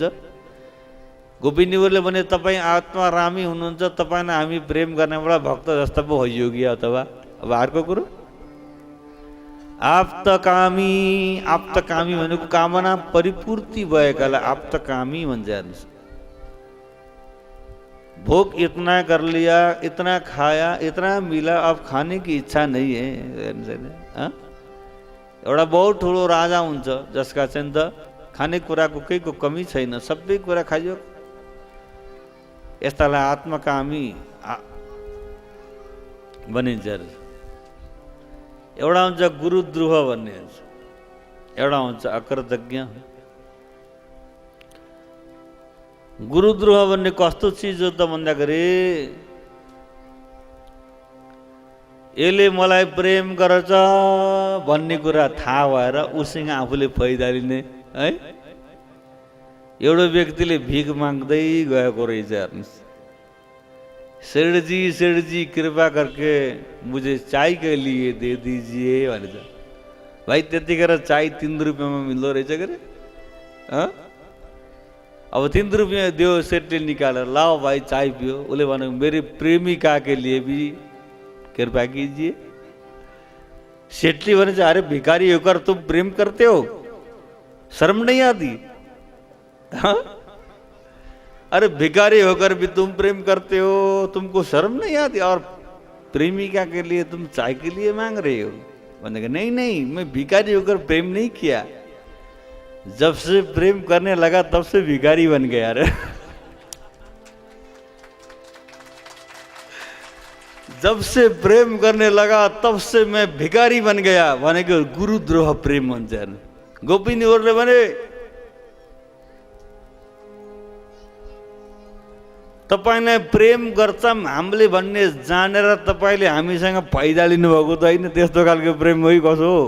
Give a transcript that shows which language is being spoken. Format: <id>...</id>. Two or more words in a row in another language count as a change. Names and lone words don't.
<ne>गोपिनीहरूले भने तपाईँ आत्मारामी हुनुहुन्छ, तपाईँलाई हामी प्रेम गर्नेबाट भक्त जस्तो पो होइयोगी अथवा अब अर्को कुरो आप्तकामी। आप्तकामी भनेको कामना परिपूर्ति भएकालाई आप्तकामी भन्छ। हेर्नुहोस्,</ne> <hi>भोग इतना कर लिया, इतना खाया, इतना मिला, अब खाने की इच्छा नहीं है।</hi> <ne>एउटा बहुत ठुलो राजा हुन्छ जसका चाहिँ त खाने कुराको केहीको कमी छैन, सबै कुरा खाइयो। यस्तालाई आत्मकामी भनिन्छ। एउटा हुन्छ गुरुद्रोह भन्ने, एउटा हुन्छ अकृतज्ञ। गुरुद्रोह भन्ने कस्तो चिज हो त भन्दाखेरि यसले मलाई प्रेम गर्छ भन्ने कुरा थाहा भएर उसँग आफूले फाइदा लिने है। एउटा व्यक्तिले भिख माग्दै गएको रहेछ। हेर्नुहोस्,</ne> <hi>सेठ जी कृपा करके मुझे चाय के लिए दे दीजिए भन्छ।</hi> <ne>भाइ त्यतिखेर चाय 3 रुपियाँमा मिल्दो रहेछ के अरे। अब 3 रुपियाँ दियो सेठले निकालेर,</ne> <hi>लाओ भाई चाय पियो।</hi> <ne>उसले भने</ne> <hi>मेरी प्रेमिका के लिए भी कृपा कीजिए।</hi> <ne>सेठले भन्छ</ne> <hi>अरे भिखारी होकर तुम प्रेम करते हो, शर्म नहीं आती? अरे भिखारी होकर भी तुम प्रेम करते हो, तुमको शर्म नहीं आती? और प्रेमिका के लिए तुम चाय के लिए मांग रहे हो? बोलेगा नहीं नहीं, मैं भिखारी होकर प्रेम नहीं किया, जब से प्रेम करने लगा तब से भिखारी बन गया। रे जब से प्रेम करने लगा तब से मैं भिखारी बन गया</hi> <ne>भनेको गुरुद्रोह प्रेम भन्छ। गोपिनीहरूले भने तपाईलाई प्रेम गर्छौं हामीले भन्ने जानेर तपाईले हामीसँग फाइदा लिनुभएको त हैन, त्यस्तो खालको प्रेम होइ कसो हो?</ne>